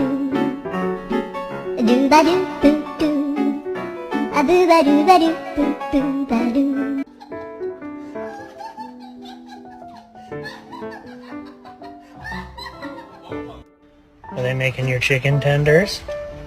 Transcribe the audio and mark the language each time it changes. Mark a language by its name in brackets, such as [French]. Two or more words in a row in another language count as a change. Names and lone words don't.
[English] do ba do boo doo a boo ba do boo boo ba do. Are they making your chicken tenders?